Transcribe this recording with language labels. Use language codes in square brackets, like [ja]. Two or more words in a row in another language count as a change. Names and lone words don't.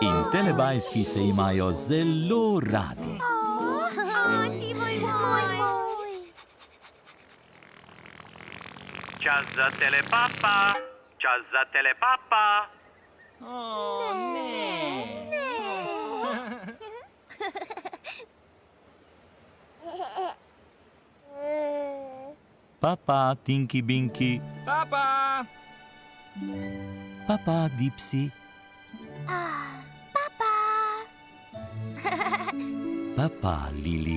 [sl] In telebajski se imajo zelo radi. Čas za telepapa, čas za telepapa. O, ne. Papa, Tinky Binky, Papa. papa, Dipsy, papa, Lili,